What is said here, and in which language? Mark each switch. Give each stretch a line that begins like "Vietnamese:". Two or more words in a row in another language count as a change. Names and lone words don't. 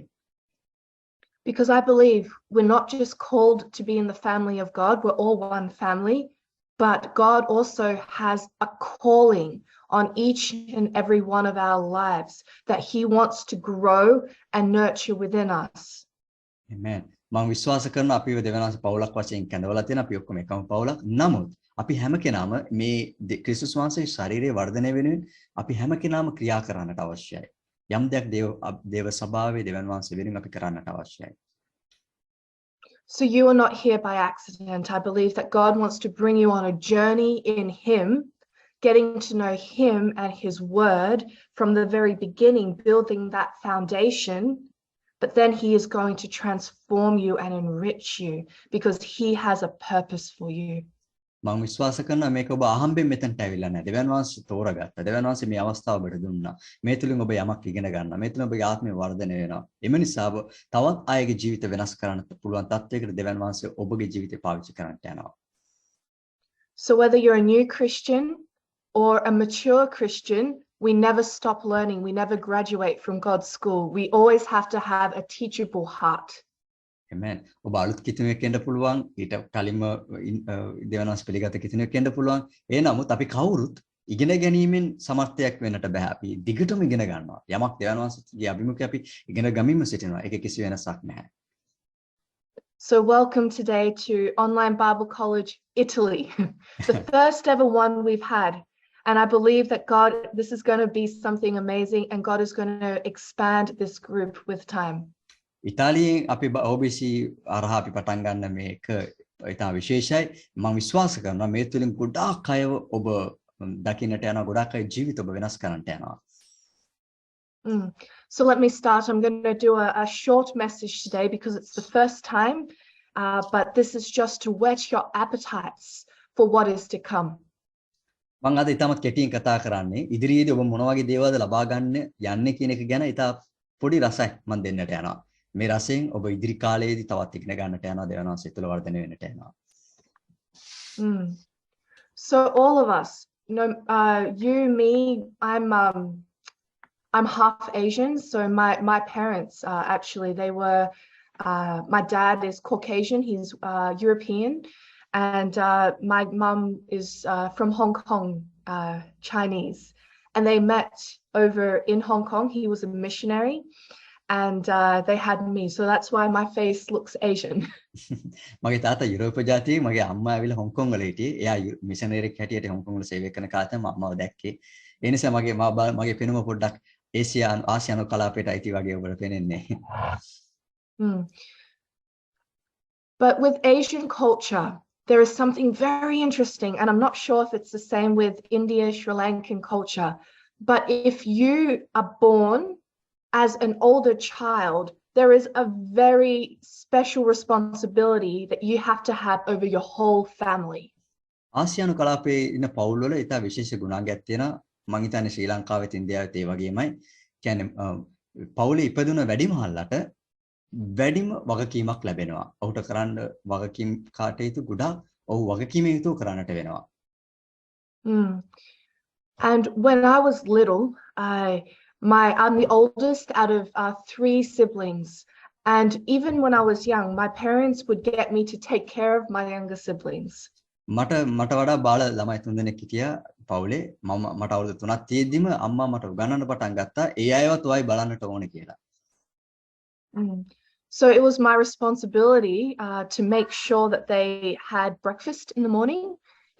English: Because I believe we're not just called to be in the family of God, we're all one family. But God also has a calling on each and every one of our lives that he wants to grow and nurture within us. Amen.
Sinhala: මම විශ්වාස කරනවා අපිව දෙවියන්වහන්සේ පවුලක් වශයෙන් කැඳවලා තියෙන අපි ඔක්කොම එකම පවුලක්. නමුත් අපි හැම කෙනාම මේ ක්‍රිස්තුස් වහන්සේගේ ශරීරයේ වර්ධනය වෙනුවෙන් අපි හැම කෙනාම ක්‍රියා කරන්නට අවශ්‍යයි. යම් දෙයක් දේව සභාවේ දෙවියන් වහන්සේ වෙනුවෙන් අපි කරන්නට අවශ්‍යයි.
English: So you are not here by accident. I believe that God wants to bring you on a journey in him, getting to know him and his word from the very beginning, building that foundation. But then he is going to transform you and enrich you because he has a purpose for you.
Sinhala: මම විශ්වාස කරනවා මේක ඔබ අහම්බෙන් මෙතනට ඇවිල්ලා නැහැ. දෙවියන් වහන්සේ තෝරගත්තා. දෙවියන් වහන්සේ මේ අවස්ථාව ඔබට දුන්නා. මේ තුලින් ඔබ යමක් ඉගෙන ගන්නවා. මේ තුලින් ඔබගේ ආත්මය වර්ධනය වෙනවා. එම නිසා තවත් අයගේ ජීවිත වෙනස් කරන්න පුළුවන් තත්යකට දෙවියන් වහන්සේ ඔබගේ ජීවිතය පාවිච්චි කරන්නට යනවා.
English: So whether you're a new Christian or a mature Christian, we never stop learning. We never graduate from God's school. We always have to have a teachable heart.
Sinhala: Amen. ඔබ අලුත් කිතුණුවෙක් වෙන්න පුළුවන්. ඊට කලින්ම දෙවියන් වහන්සේ පිළිගත කිතුණුවෙක් වෙන්න පුළුවන්. ඒ නමුත් අපි කවුරුත් ඉගෙන ගැනීමෙන් සමර්ථයක් වෙන්නට බෑ. අපි දිගටම ඉගෙන ගන්නවා. යමක් දෙවියන් වහන්සේගේ අභිමුඛය අපි ඉගෙන ගමින්ම සිටිනවා. ඒක කිසි වෙනසක් නැහැ.
English: So welcome today to Online Bible College Italy, the first ever one we've had. And I believe that God, this is going to be something amazing and God is going to expand this group with time.
Sinhala: ඉතාලියෙන් අපි OBC අරහා අපි පටන් ගන්න මේක ඉතා විශේෂයි. මම විශ්වාස කරනවා මේ තුලින් ගොඩාක් අයව ඔබ දකින්නට යනවා. ගොඩාක් අය ජීවිත ඔබ වෙනස් කරන්නට යනවා.
English: So let me start. I'm going to do a short message today because it's the first time, but this is just to whet your appetites for what is to come.
Sinhala: මම අද ඉතාමත් කෙටියෙන් කතා කරන්නේ ඉදිරියේදී ඔබ මොන වගේ දේවල්ද ලබා ගන්න යන්නේ කියන එක ගැන ඉතා පොඩි රසයක් මම දෙන්නට යනවා. මේ රසයෙන් ඔබ ඉදිරි කාලයේදී තවත් ඉගෙන ගන්නට යනවා දෙවියන් වහන්සේ තුළ වර්ධනය වෙන්නට යනවා.
English: So all of us, you, me, I'm half Asian. So my parents actually they were. My dad is Caucasian. He's European, and my mum is from Hong Kong, Chinese. And they met over in Hong Kong. He was a missionary. And they had me, so that's why my face looks Asian.
Sinhala: මගේ තාත්තා යුරෝප ජාතියේ මගේ අම්මා ඇවිල්ලා හොංකොං වල හිටියේ. එයා මිෂනරියෙක් හැටියට හොංකොං වල සේවය කරන කාලේ මම අම්මව දැක්කේ. ඒ නිසා මගේ පෙනුම පොඩ්ඩක් ආසියානු කලාපයට අයිති වගේ ඔබට පේන්නේ.
English: But with Asian culture, there is something very interesting, and I'm not sure if it's the same with India, Sri Lankan culture. But if you are born as an older child, there is a very special responsibility that you have to have over your whole family.
Sinhala: ආසියානු කලාපයේ ඉන්න පවුල් වල ඉතා විශේෂ ගුණාංගයක් තියෙනවා. මම හිතන්නේ ශ්‍රී ලංකාවෙත් ඉන්දියාවෙත් ඒ වගේමයි. කියන්නේ පවුලේ ඉපදුන වැඩිමහල්ලට වැඩිම වගකීමක් ලැබෙනවා. ඔහුට කරන්න වගකීම් කාටයුතු ගොඩාක් ඔහු වගකීමේ යුතුව කරන්නට වෙනවා.
English: And when I was little, I'm the oldest out of 3 siblings. And even when I was young, my parents would get me to take care of my younger siblings.
Sinhala: මට වඩා බාල ළමයි 3 දෙනෙක් හිටියා පවුලේ. මට අවුරුදු 3ක් තියෙද්දිම අම්මා මට උගන්වන්න පටන් ගත්තා. ඒ අයවත් ඔයයි බලන්නට ඕනේ කියලා.
English: So it was my responsibility to make sure that they had breakfast in the morning.